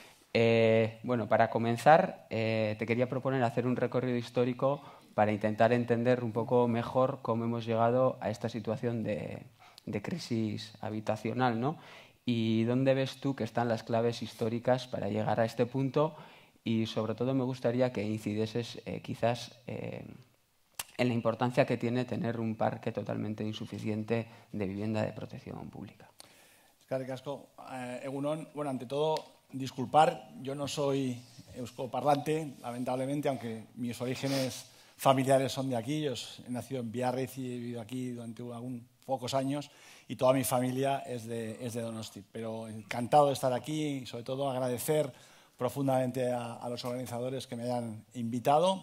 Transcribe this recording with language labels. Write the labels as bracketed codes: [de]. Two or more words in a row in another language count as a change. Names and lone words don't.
[es] Para comenzar, te quería proponer hacer un recorrido histórico para intentar entender un poco mejor cómo hemos llegado a esta situación de crisis habitacional, ¿no? Y dónde ves tú que están las claves históricas para llegar a este punto y sobre todo me gustaría que incidieses quizás en la importancia que tiene tener un parque totalmente insuficiente de vivienda de protección pública. [eu] Eskerrik asko. Egunon, [es] ante todo, disculpar, yo no soy euskoparlante, lamentablemente, aunque mis orígenes familiares son de aquí. Yo he nacido en Biarritz y he vivido aquí durante pocos años y toda mi familia es de Donosti. Pero encantado de estar aquí y sobre todo agradecer profundamente a los organizadores que me hayan invitado.